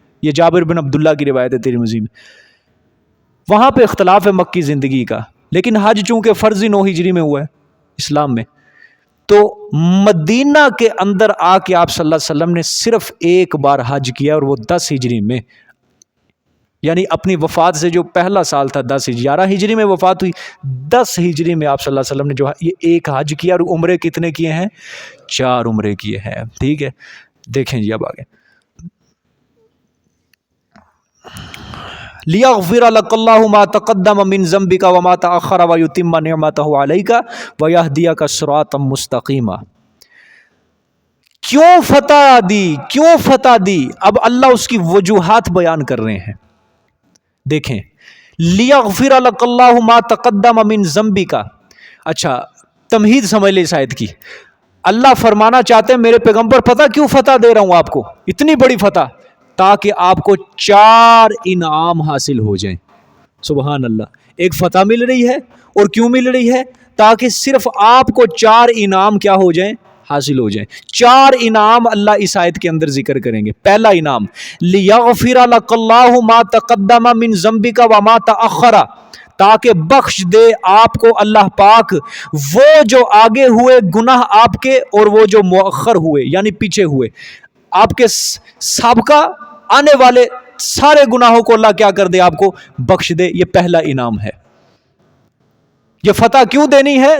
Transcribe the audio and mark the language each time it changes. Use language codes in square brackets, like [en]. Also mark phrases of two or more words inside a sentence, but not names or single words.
[hi] ये जाबिर बिन अब्दुल्ला की रिवायत है तिरमिज़ी में। वहाँ पे इख्तलाफ है मक्की ज़िंदगी का, लेकिन हज चूँकि फ़र्ज़ी 9 हिजरी में हुआ है इस्लाम में, तो मदीना के अंदर आके आप [ar] صلى الله عليه وسلم [hi] ने सिर्फ एक बार हज किया, और वो 10 हिजरी में, यानी अपनी वफ़ात से जो पहला साल था 10 हिजरी, 11 हिजरी में वफ़ात हुई, 10 हिजरी में आप [ar] صلى الله عليه وسلم [hi] ने जो ये एक हज किया, और उम्रे कितने किए हैं? 4 उम्रे किए हैं, ठीक है। देखें जी अब आगे, [ar] ليغفر لك الله ما تقدم من ذنبك وما تأخر ويتم نعمته عليك ويهديك صراطا مستقيما. [hi] क्यों फतह दी? क्यों फतह दी? अब अल्लाह उसकी वजूहात बयान कर रहे हैं। देखें, [ar] ليغفر لك الله ما تقدم من ذنبك. [hi] अच्छा, तमहीद समझ ले इस आयत की। अल्लाह फरमाना चाहते हैं मेरे पैगंबर, पता क्यों फतह दे रहा हूं आपको, इतनी बड़ी फतह, ताकि आपको 4 इनाम हासिल हो जाएं। [ar] سبحان الله. [hi] एक फतह मिल रही है, और क्यों मिल रही है? ताकि सिर्फ आपको 4 इनाम क्या हो जाएं? हासिल हो जाएं। 4 इनाम अल्लाह इस आयत के अंदर जिक्र करेंगे। पहला इनाम, [ar] ليغفر لك الله ما تقدم من ذنبك وما تأخر, [hi] ताकि बख्श दे आपको अल्लाह पाक वो जो आगे हुए गुनाह आपके, और वो जो मुअख़्ख़र हुए यानी पीछे हुए आपके, साबका आने वाले सारे गुनाहों को अल्लाह क्या कर दे? आपको बख्श दे। ये पहला इनाम है। ये फतह क्यों देनी है?